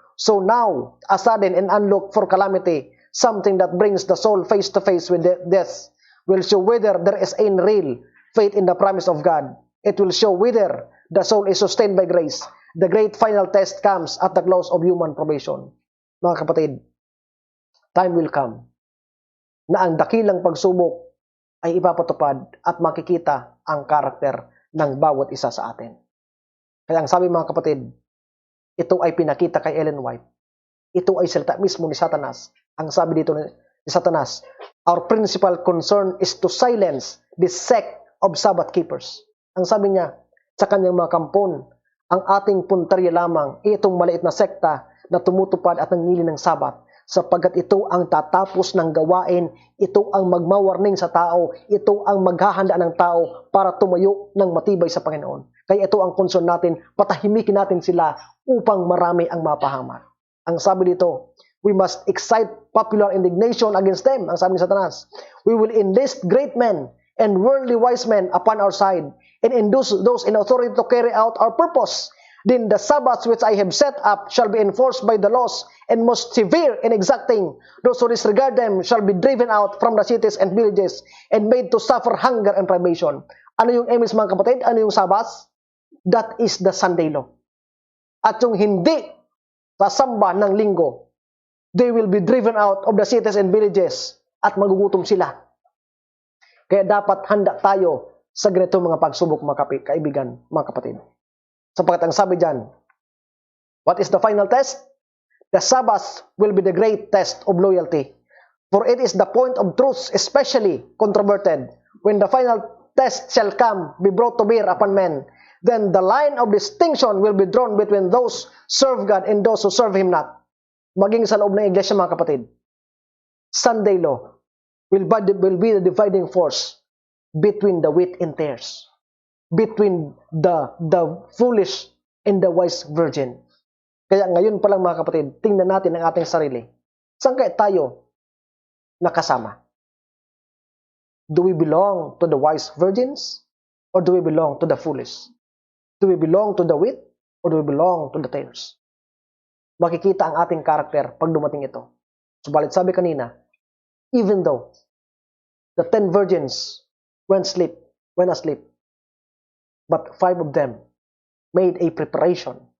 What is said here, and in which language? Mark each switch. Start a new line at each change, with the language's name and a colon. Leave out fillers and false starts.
English: So now, a sudden and unlooked for calamity, something that brings the soul face to face with death, will show whether there is any real faith in the promise of God. It will show whether the soul is sustained by grace. The great final test comes at the close of human probation.
Filipino: Mga kapatid,
English: time will come
Filipino: na ang dakilang pagsubok ay ipapatupad at makikita ang karakter ng bawat isa sa atin. Kaya ang sabi mga kapatid, ito ay pinakita kay Ellen White. Ito ay salita mismo ni Satanas. Ang sabi dito ni
English: Satanas, our principal concern is to silence this sect of Sabbath keepers.
Filipino: Ang sabi niya sa kanyang mga kampon, ang ating puntarya lamang itong maliit na sekta na tumutupad at nangili ng Sabat, sapagkat ito ang tatapos ng gawain, ito ang magmawarning sa tao, ito ang maghahanda ng tao para tumayo ng matibay sa Panginoon. Kaya ito ang concern natin, patahimikin natin sila upang marami ang mapahamak. Ang sabi dito,
English: we must excite popular indignation against them.
Filipino: Ang sabi ni
English: Satanas, we will enlist great men and worldly wise men upon our side and induce those in authority to carry out our purpose. Then the Sabbaths which I have set up shall be enforced by the laws and most severe and exacting. Those who disregard them shall be driven out from the cities and villages and made to suffer hunger and privation.
Filipino: Ano yung emis mga kapatid? Ano yung Sabbaths?
English: That is the Sunday law.
Filipino: At yung hindi sasamba ng linggo,
English: they will be driven out of the cities and villages
Filipino: at magugutom sila. Kaya dapat handa tayo sa ganito mga pagsubok mga kaibigan, mga kapatid. Sapagkat ang sabi dyan,
English: what is the final test? The Sabbath will be the great test of loyalty. For it is the point of truth especially controverted. When the final test shall come, be brought to bear upon men, then the line of distinction will be drawn between those serve God and those who serve Him not.
Filipino: Maging sa loob ng iglesia mga kapatid,
English: Sunday law will be the dividing force between the wheat and tares, between the foolish and the wise virgin.
Filipino: Kaya ngayon pa lang mga kapatid, tingnan natin ang ating sarili. Saan kaya tayo nakasama?
English: Do we belong to the wise virgins? Or do we belong to the foolish? Do we belong to the wheat? Or do we belong to the tares?
Filipino: Makikita ang ating karakter pag dumating ito. Subalit sabi kanina,
English: even though the 10 virgins went asleep, but 5 of them made a preparation.